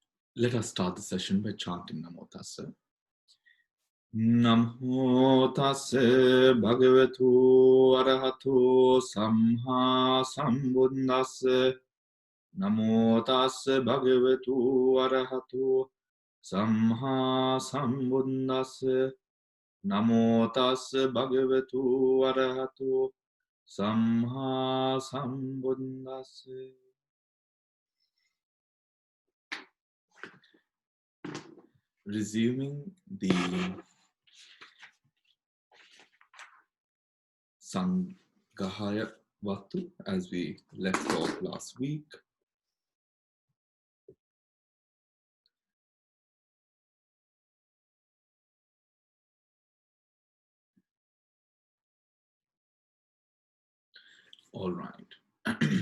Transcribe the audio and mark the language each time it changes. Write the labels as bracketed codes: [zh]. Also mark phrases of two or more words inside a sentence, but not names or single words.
[en] Let us start the session by chanting Namo Tassa. [pi] Namo Tassa Bhagavatu Arahato Samha Sambuddhassa. Namo Tassa Bhagavatu Arahato Samha Sambuddhassa. Namo Tassa Bhagavatu Arahato Samha Sambuddhassa. [en] Resuming the Sanghaya Vatu as we left off last week. All right.